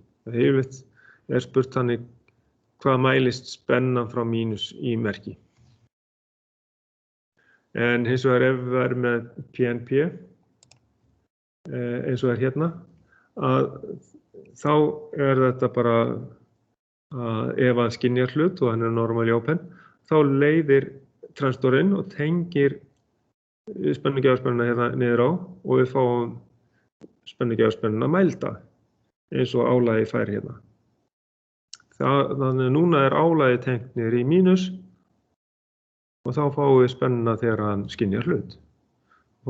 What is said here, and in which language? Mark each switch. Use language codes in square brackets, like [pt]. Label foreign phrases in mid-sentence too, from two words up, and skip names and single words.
[is] Það yfirleitt er spurt þannig hvað mælist spennan frá mínus í merki. En hins vegar ef við erum með PNP, eins og hérna, að þá er þetta bara að ef hann skynjar hlut og hann er [en] normally open, [is] þá leiðir transistorinn og tengir spennugjafspennuna hérna niður á og við fáum spennugjafspennuna mælda eins og álagið fær hérna. Þannig að núna er álagið tengt niður í mínus og þá fáum við spennuna þegar hann skynjar hlut.